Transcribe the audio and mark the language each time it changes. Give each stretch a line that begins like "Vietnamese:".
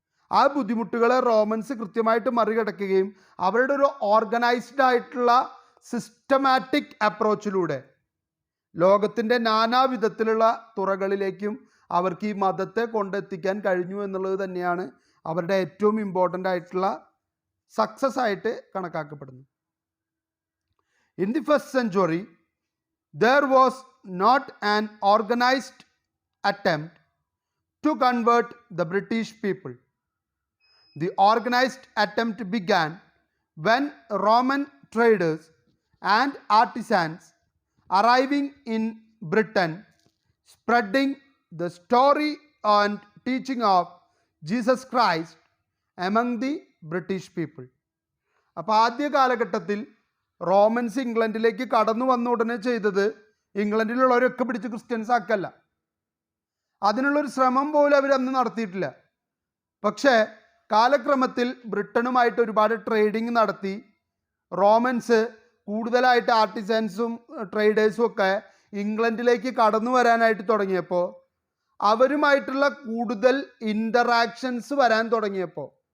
Malayalam: ആ ബുദ്ധിമുട്ടുകളെ റോമൻസ് കൃത്യമായിട്ട് മറികടക്കുകയും അവരുടെ ഒരു ഓർഗനൈസ്ഡ് ആയിട്ടുള്ള സിസ്റ്റമാറ്റിക് അപ്രോച്ചിലൂടെ ലോകത്തിൻ്റെ നാനാവിധത്തിലുള്ള തുറകളിലേക്കും അവർക്ക് ഈ മതത്തെ കൊണ്ടെത്തിക്കാൻ കഴിഞ്ഞു എന്നുള്ളത് തന്നെയാണ് അവരുടെ ഏറ്റവും ഇമ്പോർട്ടൻ്റ് ആയിട്ടുള്ള സക്സസ് ആയിട്ട് കണക്കാക്കപ്പെടുന്നത്.
English: In the first century there was not an organized attempt to convert the British people. The organized attempt began when Roman traders and artisans arriving in Britain, spreading the story and teaching of Jesus Christ among the British people.
Malayalam: അപ്പോൾ ആദ്യ കാലഘട്ടത്തിൽ romance ഇംഗ്ലണ്ടിലേക്ക് കടന്നു വന്ന ഉടനെ ചെയ്തത് ഇംഗ്ലണ്ടിലുള്ളവരൊക്കെ പിടിച്ച് Christians ആക്കല്ല. അതിനുള്ളൊരു ശ്രമം പോലും അവർ അന്ന് നടത്തിയിട്ടില്ല. പക്ഷേ കാലക്രമത്തിൽ ബ്രിട്ടനുമായിട്ട് ഒരുപാട് ട്രേഡിങ് നടത്തി റോമൻസ് കൂടുതലായിട്ട് ആർട്ടിസൻസും ട്രേഡേഴ്സും ഒക്കെ ഇംഗ്ലണ്ടിലേക്ക് കടന്നു വരാനായിട്ട് തുടങ്ങിയപ്പോൾ, അവരുമായിട്ടുള്ള കൂടുതൽ ഇൻ്ററാക്ഷൻസ് വരാൻ തുടങ്ങിയപ്പോൾ